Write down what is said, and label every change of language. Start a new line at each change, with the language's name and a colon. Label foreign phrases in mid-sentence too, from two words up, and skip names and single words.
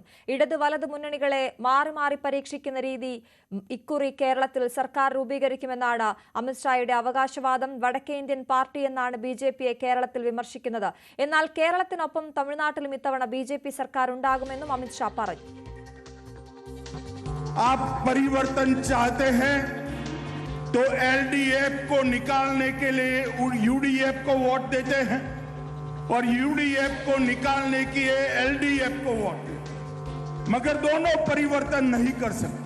Malayalam: ഇടത് വലത് മുന്നണികളെ മാറി മാറി പരീക്ഷിക്കുന്ന രീതി ഇക്കുറി കേരളത്തിൽ സർക്കാർ രൂപീകരിക്കുമെന്നാണ് അമിത്ഷായുടെ അവകാശവാദം. വടക്കേ ഇന്ത്യൻ പാർട്ടി എന്നാണ് BJP-യെ കേരളത്തിൽ വിമർശിക്കുന്നത്. എന്നാൽ കേരളത്തിനൊപ്പം തമിഴ്നാട്ടിലും ഇത്തവണ BJP സർക്കാർ ഉണ്ടാകുമെന്നും അമിത്ഷാ പറഞ്ഞു.
Hindi: आप परिवर्तन चाहते हैं तो LDF को निकालने के लिए UDF को वोट देते हैं और UDF को निकालने के लिए LDF को वोट देते हैं, मगर दोनों परिवर्तन नहीं कर सकते।